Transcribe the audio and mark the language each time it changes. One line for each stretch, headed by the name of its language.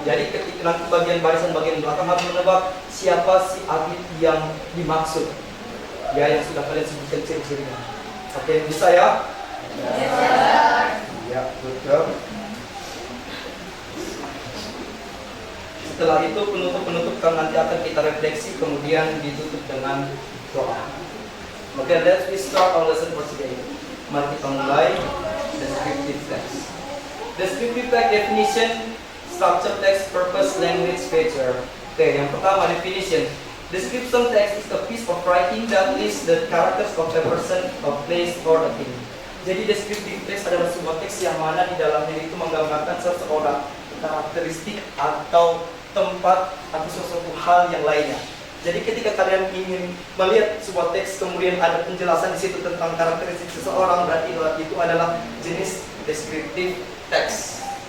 Indonesian: Jadi ketika nanti bagian belakang harus menebak siapa si atlet yang dimaksud, ya, yang sudah kalian sebutkan ciri-cirinya. Oke, bisa ya? Ya, betul. Setelah itu penutup kan nanti akan kita refleksi, kemudian ditutup dengan doa.
English: Oke, let's start our lesson for today.
Indonesian: Mari kita mulai
English: descriptive text. Descriptive text definition, structure text, purpose, language, feature.
Indonesian: Oke, yang pertama definition.
English: Description text is a piece of writing that lists the characters of a person, a place, or a thing.
Indonesian: Jadi descriptive text adalah sebuah teks yang mana di dalamnya itu menggambarkan seseorang, karakteristik atau tempat atau sesuatu hal yang lainnya. Jadi ketika kalian ingin melihat sebuah teks kemudian ada penjelasan di situ tentang karakteristik seseorang, berarti itu adalah jenis descriptive text.